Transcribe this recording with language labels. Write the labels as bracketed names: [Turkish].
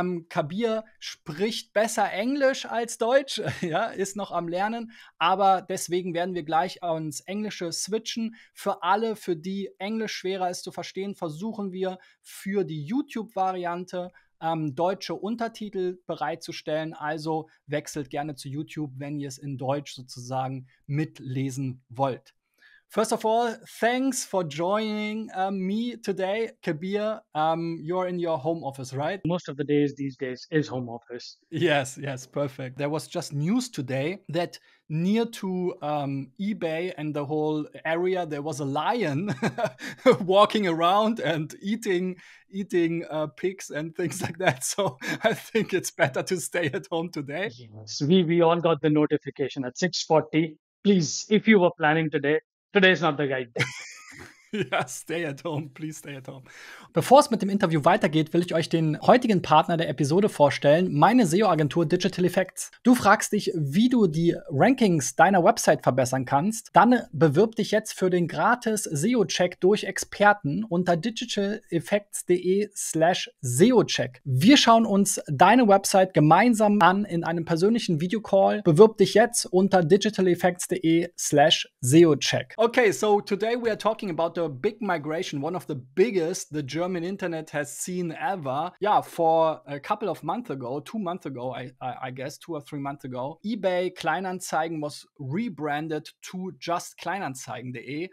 [German] Kabeer spricht besser Englisch als Deutsch, ja, ist noch am Lernen, aber deswegen werden wir gleich ans Englische switchen. Für alle, für die Englisch schwerer ist zu verstehen, versuchen wir für die YouTube-Variante deutsche Untertitel bereitzustellen. Also wechselt gerne zu YouTube, wenn ihr es in Deutsch sozusagen mitlesen wollt. [English] First of all, thanks for joining me today, Kabeer. You're in your home office, right? Most of the days these days is home office. Yes, perfect. There was just news today that near to eBay and the whole area, there was a lion walking around and eating pigs and things like that. So I think it's better to stay at home today. Yes, we all got the notification at 6:40. Please, if you were planning today is not the right day. Ja, stay at home, please stay at home. [German] Bevor es mit dem Interview weitergeht, will ich euch den heutigen Partner der Episode vorstellen, meine SEO-Agentur Digital Effects. Du fragst dich, wie du die Rankings deiner Website verbessern kannst? Dann bewirb dich jetzt für den gratis SEO-Check durch Experten unter digitaleffects.de/SEO-Check. Wir schauen uns deine Website gemeinsam an in einem persönlichen Videocall. Bewirb dich jetzt unter digitaleffects.de/SEO-Check. [English] Okay, so today we are talking about the big migration, one of the biggest the German internet has seen ever. Yeah, for a couple of months ago, 2 months ago, I guess 2 or 3 months ago, eBay-Kleinanzeigen was rebranded to just Kleinanzeigen.de.